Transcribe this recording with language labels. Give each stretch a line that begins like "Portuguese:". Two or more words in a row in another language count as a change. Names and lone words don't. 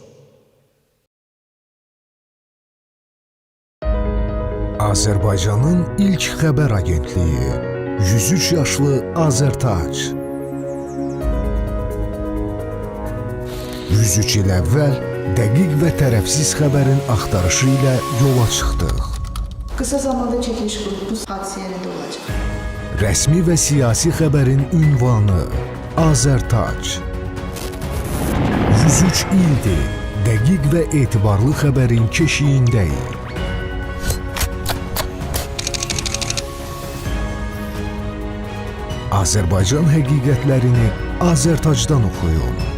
Azerbaijani: Azərbaycanın ilk xəbər agentliyi 103 yaşlı Azərtac. 103 il əvvəl dəqiq və tərəfsiz xəbərin axtarışı ilə yola çıxdıq.
Turkish: Kısa zamanda çekiliş grubumuz hadise yerinde olacak.
Azerbaijani: Rəsmi və siyasi xəbərin ünvanı Azərtac. 103 ildir dəqiq və etibarlı xəbərin keşiyindəyik. Azərbaycan həqiqətlərini Azərtacdan oxuyun.